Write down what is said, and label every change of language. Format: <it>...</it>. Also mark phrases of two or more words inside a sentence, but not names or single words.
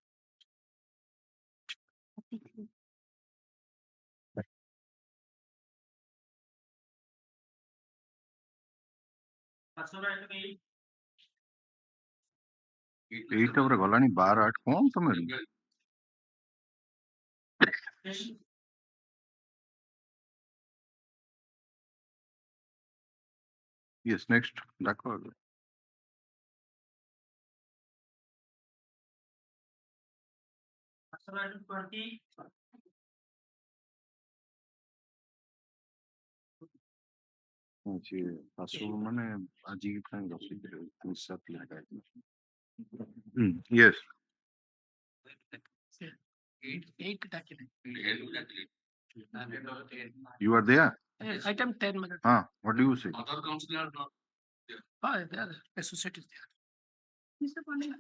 <or>ଏଇଟା ପୁରା ଗଲାଣି 12/8 କଣ ତମେ</or> <en>yes next</en> <or>ଡାକ ଆଗ ସିଏ ଶାଶୁ ମାନେ ଆଜି ପାଇଁ ରଖିଥିଲେ ହିସାବ ଲେଖା</or> <en>yes you are there Item 10, my lord. what do you say Other councillor not there. They are associated there. Mr. Pandit,</en>